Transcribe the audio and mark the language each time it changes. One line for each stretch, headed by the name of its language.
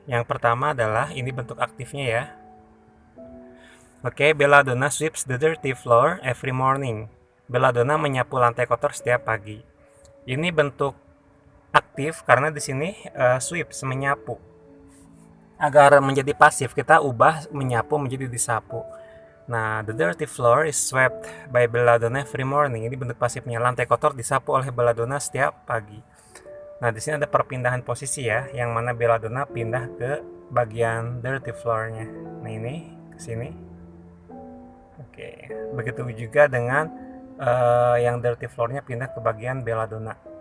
Indonesian: Yang pertama adalah ini bentuk aktifnya ya. Oke,
English: Belladonna sweeps the dirty floor every morning.
Indonesian: Belladonna menyapu lantai kotor setiap pagi. Ini bentuk aktif karena di sini sweeps menyapu. Agar menjadi pasif kita ubah menyapu menjadi disapu.
English: Nah, the dirty floor is swept by Belladonna every morning.
Indonesian: Ini bentuk pasifnya. Lantai kotor disapu oleh Belladonna setiap pagi. Nah, di sini ada perpindahan posisi ya, yang mana Belladonna pindah ke bagian dirty floor-nya. Nah, ini ke sini. Oke, begitu juga dengan yang dirty floor-nya pindah ke bagian Belladonna.